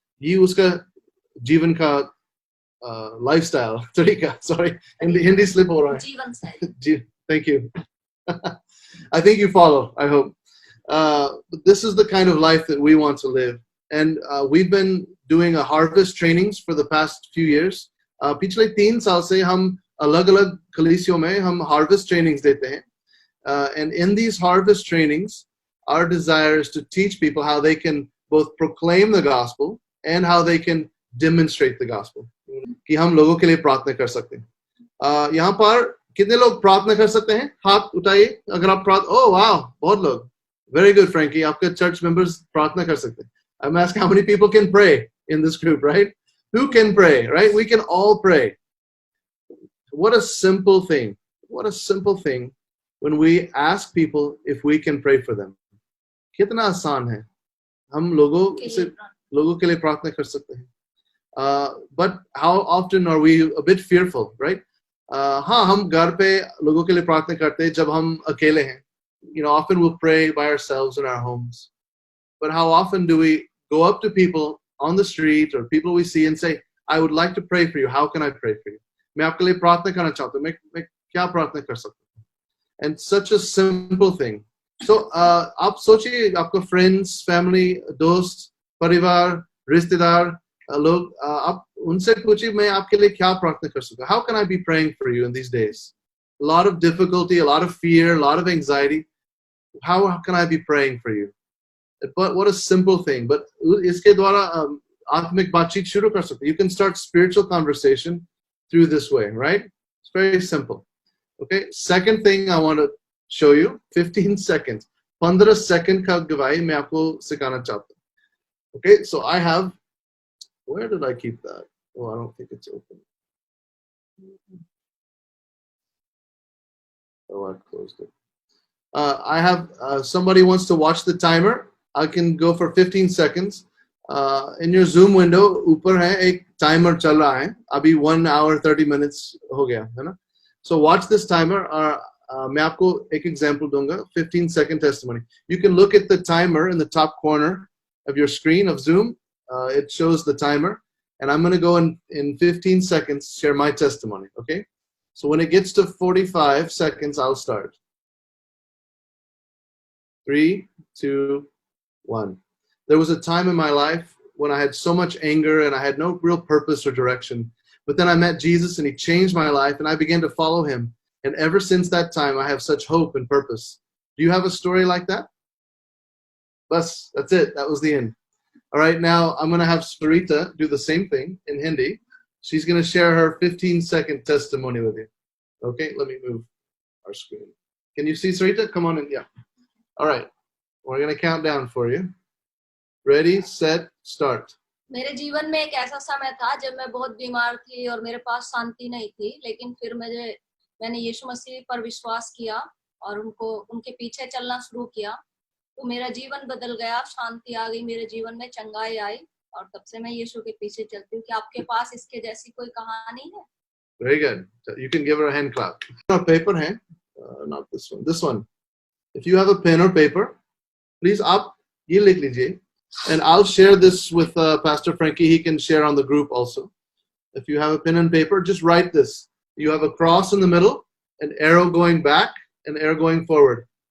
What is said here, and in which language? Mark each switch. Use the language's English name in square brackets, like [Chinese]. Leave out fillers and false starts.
[Hindi] ये उसका जीवन का लाइफस्टाइल तरीका. सॉरी, हिंदी स्लिप हो रहा है. जीवन शैली. [English] Thank you. I think you follow, I hope. But this is the kind of life that we want to live. And we've been doing a harvest trainings for the past few years. [Hindi] पिछले 3 साल से हम अलग-अलग कलीसियों में हम harvest trainings देते हैं. [English] And in these harvest trainings, our desire is to teach people how they can both proclaim the gospel and how they can demonstrate the gospel. [Hindi] कि हम लोगों के लिए प्रार्थना कर सकते हैं. यहाँ पर कितने लोग प्रार्थना कर सकते हैं? हाथ उठाइए अगर आप oh wow, बहुत लोग. [English] Very good, Frankie. [Hindi] आपके church members प्रार्थना कर सकते हैं. [English] I'm asking how many people can pray in this group, right? Who can pray, right? We can all pray. What a simple thing. What a simple thing when we ask people if we can pray for them. [Hindi] कितना आसान है. हम लोगों के लिए प्रार्थना कर सकते हैं. [English] But how often are we a bit fearful, right? [Hindi] हाँ, हम घर पे लोगों के लिए प्रार्थना करते हैं जब हम अकेले हैं. [English] You know, often we'll pray by ourselves in our homes. But how often do we go up to people on the street or people we see and say, I would like to pray for you. How can I pray for you? [Hindi] मैं आपके लिए प्रार्थना करना चाहता हूँ. मैं क्या प्रार्थना कर सकता हूँ? [English] And such a simple thing. [Hindi] So, आप सोचिए आपका friends, family, दोस्त, परिवार, रिश्तेदार, लोग, आप उनसे पूछिए मैं आपके लिए क्या प्रार्थना कर सकता हूँ? [English] How can I be praying for you in these days? a lot of difficulty, a lot of fear, a lot of anxiety, how can I be praying for you? But what a simple thing. [Hindi] But iske dwara आत्मिक बातचीत शुरू कर सकते. [English] You can start spiritual conversation through this way, right? It's very simple. Okay. Second thing I want to show you, 15 seconds. [Hindi] 15 second का गवाही मैं आपको सिखाना चाहता हूँ. [English] Okay. So I have, where did I keep that? Oh, I don't think it's open. Oh, I closed it. I have somebody wants to watch the timer. I can go for 15 seconds. In your Zoom window, [Hindi] ऊपर है एक timer चल रहा है. अभी [English] 1 hour 30 minutes [Hindi] हो गया है ना. [English] So watch this timer. [Hindi] मैं आपको एक example दूंगा. [English] 15 second testimony. You can look at the timer in the top corner of your screen of Zoom. It shows the timer, and I'm going to go in 15 seconds share my testimony. Okay. So when it gets to 45 seconds, I'll start. 3, 2, 1. There was a time in my life when I had so much anger and I had no real purpose or direction. But then I met Jesus and he changed my life and I began to follow him. And ever since that time, I have such hope and purpose. Do you have a story like that? Bas, that's it. That was the end. All right, now I'm going to have Sarita do the same thing in Hindi. She's going to share her 15-second testimony with you. Okay, let me move our screen. Can you see Sarita? Come on in. Yeah. All right. We're going to count down for you. Ready, set, start. [Hindi] मेरे जीवन में एक ऐसा समय था जब मैं बहुत बीमार थी और मेरे पास शांति नहीं थी, लेकिन फिर मैंने यीशु मसीह पर विश्वास किया और उनके पीछे चलना शुरू किया, तो मेरा जीवन बदल गया, शांति आ गई मेरे जीवन में, चंगाई आई और तब से मैं यीशु के पीछे चलती हूँ. कि आपके पास इसके जैसी कोई कहानी है? [English] Very good. You can give her a hand clap. [Hindi] Paper hai? [English] Not this one. This one. If you have a pen or paper, please [Hindi] आप ये लिख लीजिए. [English] And I'll share this with Pastor Frankie. He can share on the group also. If you have a pen and paper, just write this. You have a cross in the middle, an arrow going back, an arrow going forward.